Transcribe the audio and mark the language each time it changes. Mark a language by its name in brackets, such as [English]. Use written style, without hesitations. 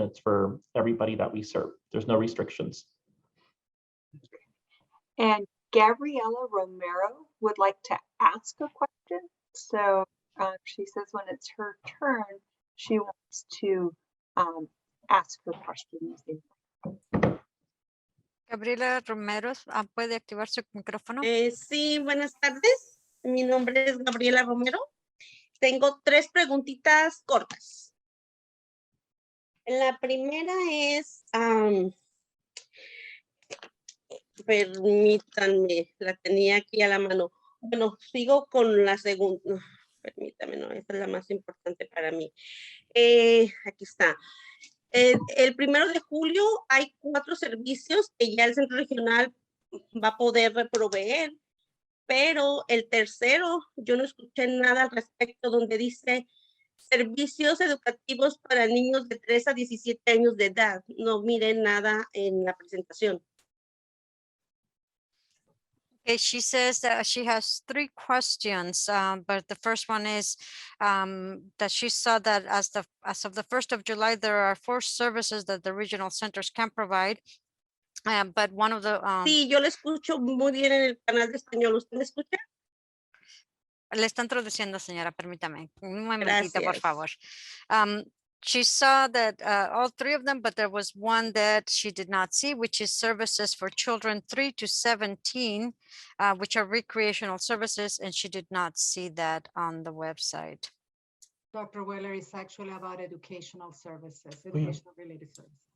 [English] It's for everybody that we serve. There's no restrictions. And Gabriela Romero would like to ask a question. So she says when it's her turn, she wants to ask her question. [Spanish] Gabriela Romero, ¿puede activar su micrófono? Sí, buenas tardes. Mi nombre es Gabriela Romero. Tengo 3 preguntitas cortas. La primera es, permítanme, la tenía aquí a la mano. Bueno, sigo con la segunda. Permítame, no, esta es la más importante para mí. Aquí está. El 1 de julio hay 4 servicios que ya el centro regional va a poder proveer, pero el tercero, yo no escuché nada al respecto donde dice servicios educativos para niños de 3 a 17 años de edad. No miren nada en la presentación. [English] Okay, she says that she has 3 questions, but the first one is that she saw that as of the 1st of July, there are 4 services that the regional centers can provide. But one of the [Spanish] Sí, yo le escucho muy bien en el canal de español. ¿Usted me escucha? le están traduciendo, señora, permítame. Un momentito, por Gracias. favor. [English] She saw that all 3 of them, but there was one that she did not see, which is services for children 3 to 17, which are recreational services, and she did not see that on the website. Dr. Weller, is actually about educational services, educational related services.